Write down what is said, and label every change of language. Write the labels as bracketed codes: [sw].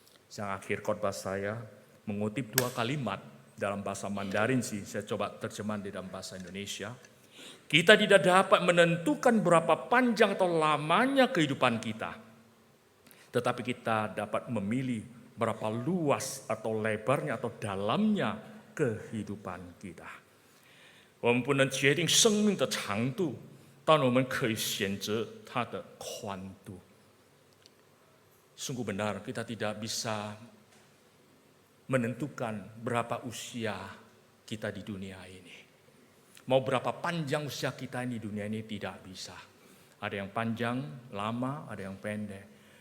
[id] Yang akhir khotbah saya mengutip 2 kalimat dalam bahasa Mandarin sih, saya coba terjemahan di dalam bahasa Indonesia. Kita tidak dapat menentukan berapa panjang atau lamanya kehidupan kita. Tetapi kita dapat memilih berapa luas atau lebarnya atau dalamnya kehidupan kita. [zh] 我们不能决定生命的长度，但我们可以选择它的宽度。 [id] Sungguh benar kita tidak bisa menentukan berapa usia kita di dunia ini. Mau berapa panjang usia kita di dunia ini tidak bisa. Ada yang panjang, lama, ada yang pendek.